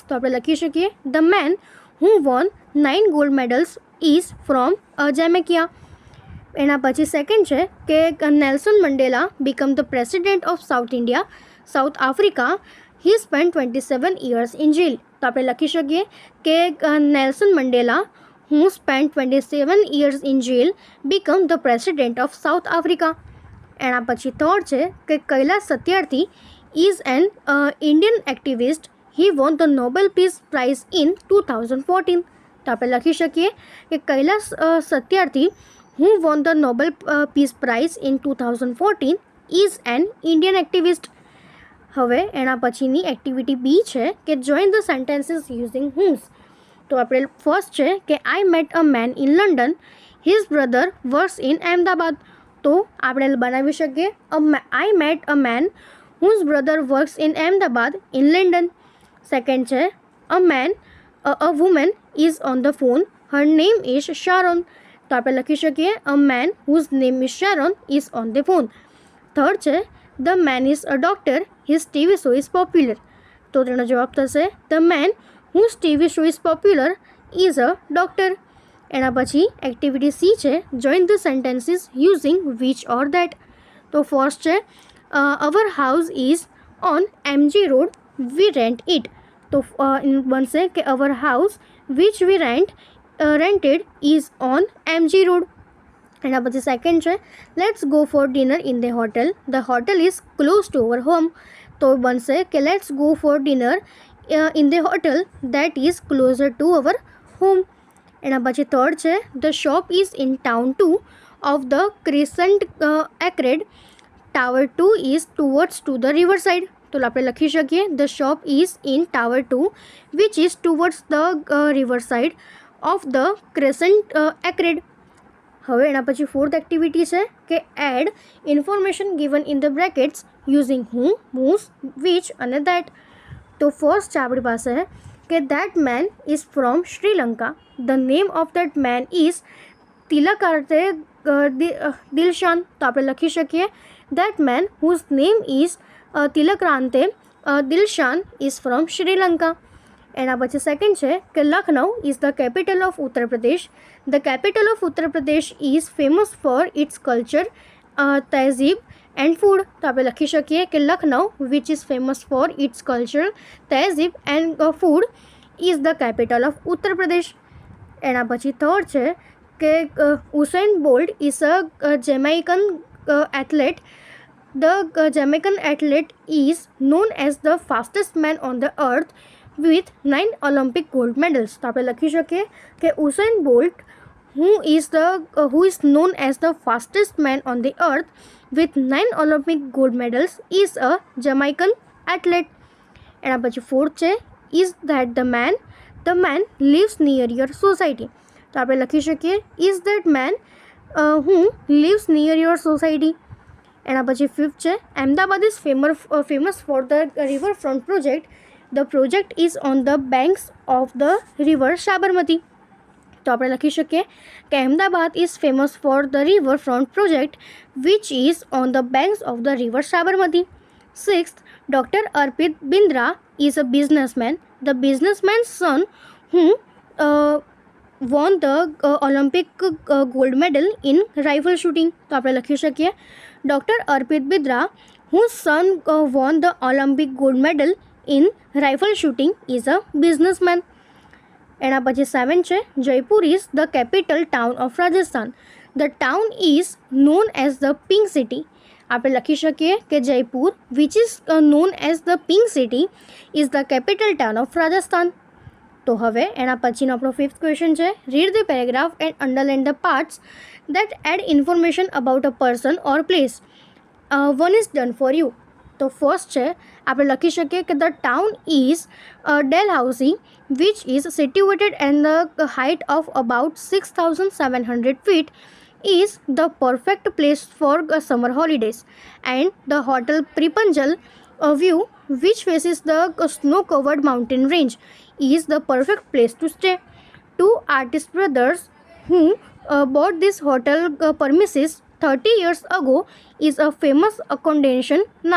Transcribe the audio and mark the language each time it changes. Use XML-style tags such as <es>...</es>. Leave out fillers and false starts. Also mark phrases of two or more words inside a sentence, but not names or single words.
<gu>તો આપણે લખી શકીએ</gu> <en>the man who won 9 gold medals is from Jamaica.</en> <gu>એના પછી સેકન્ડ છે કે</gu> <en>Nelson Mandela become the president of South Africa, he spend 27 years in jail.</en> <gu>તો આપણે લખી શકીએ કે</gu> <en>નેલ્સન મંડેલા who spent 27 years in jail become the president of South Africa।</en> <gu>એના પછી થર્ડ છે કે</gu> <en>કૈલાસ સત્યાર્થી is an Indian activist, he won the Nobel Peace Prize in 2014।</en> <gu>તો આપણે લખી શકીએ કે</gu> <en>કૈલાસ સત્યાર્થી who won the Nobel Peace Prize in 2014 is an Indian activist।</en> <gu>હવે એના પછીની</gu> <en>activity B</en> <gu>છે કે</gu> <en>join the sentences using whose.</en> <gu>તો આપણે ફર્સ્ટ છે કે</gu> <en>I met a man in London, his brother works in Ahmedabad.</en> <gu>તો આપણે બનાવી શકીએ</gu> <en>I met a man whose brother works in Ahmedabad in London.</en> <gu>સેકન્ડ છે</gu> <en>a woman is on the phone, her name is Sharon.</en> <gu>તો આપણે લખી શકીએ</gu> <en>a man whose name is Sharon is on the phone.</en> <gu>થર્ડ છે</gu> <en>the man is a doctor, his TV show is popular.</en> <gu>તો તેનો જવાબ થશે</gu> <en>the man whose TV show is popular is a doctor.</en> <gu>એના પછી</gu> <en>activity C છે join the sentences using which or that.</en> <gu>તો ફર્સ્ટ છે</gu> <en>our house is on MG road, we rent it.</en> <gu>તો બનશે કે</gu> <en>our house which we rented is on MG road.</en> <gu>એના પછી સેકન્ડ છે</gu> <en>let's go for dinner in the hotel is close to our home.</en> <gu>તો બનશે કે</gu> <en>let's go for dinner in the hotel that is closer to our home.</en> <gu>એના પછી થર્ડ છે</gu> <en>the shop is in town 2 of the crescent arcade, tower 2 is towards to the river side।</en> <gu>તો આપણે લખી શકીએ</gu> <en>the shop is in tower 2 which is towards the river side of the crescent arcade।</en> <gu>હવે એના પછી</gu> <en>fourth activity</en> <gu>છે કે</gu> <en>add information given in the brackets using who, whose, which અને that।</en> <gu>તો ફર્સ્ટ છે આપણી પાસે કે</gu> <en>that man is from Sri Lanka, the name of that man is Tilakarte Dilshan.</en> <gu>તો આપણે લખી શકીએ</gu> <en>that man whose name is Tilakrante Dilshan is from Sri Lanka.</en> <gu>એના પછી સેકન્ડ છે કે</gu> <en>Lucknow is the capital of Uttar Pradesh. the capital of Uttar Pradesh is famous for its culture, tahzeeb and food.</en> <gu>તો આપણે લખી શકીએ કે</gu> <en>Lucknow which is famous for its culture, tahzeeb and food is the capital of Uttar Pradesh.</en> <gu>એના પછી થર્ડ છે કે</gu> <en>Usain Bolt is a Jamaican athlete. The Jamaican athlete is known as the fastest man on the earth with 9 Olympic gold medals.</en> <gu>તો આપણે લખી શકીએ કે</gu> <en>ઉસેન બોલ્ટ who is known as the fastest man on the earth with 9 Olympic gold medals is a Jamaican athlete.</en> <gu>એના પછી ફોર્થ છે</gu> <en>is that the man lives near your society.</en> <gu>તો આપણે લખી શકીએ</gu> <en>is that man who lives near your society.</en> <gu>એના પછી ફિફ્થ છે</gu> <en>Ahmedabad is famous for the riverfront project. the project is on the banks of the river Sabarmati.</en> <gu>તો આપણે લખી શકીએ કે</gu> <en>Ahmedabad is famous for the riverfront project which is on the banks of the river Sabarmati. sixth, Doctor Arpit Bindra is a businessman. the businessman's son who won the Olympic gold medal in rifle shooting.</en> <gu>તો આપણે લખી શકીએ</gu> <en>ડૉક્ટર અર્પિત બિંદ્રા whose son won the Olympic gold medal in rifle shooting is a businessman.</en> <gu>એના પછી સેવન છે</gu> <en>Jaipur is the capital town of Rajasthan. the town is known as the pink city.</en> <gu>આપણે લખી શકીએ કે</gu> <en>Jaipur which is known as the pink city is the capital town of Rajasthan.</en> <gu>તો હવે એના પછીનો આપણો</gu> <en>fifth question છે read the paragraph and underline the parts that add information about a person or place. one is done for you.</en> <gu>તો ફર્સ્ટ છે આપણે લખી શકીએ કે</gu> <en>the town is Dalhousie which is situated and the height of about 6,700 feet is the perfect place for summer holidays, and the hotel Pripanjal view which faces the snow-covered mountain range is the perfect place to stay. Two artist brothers who bought this hotel premises 30 years ago is a famous accommodation now.</en>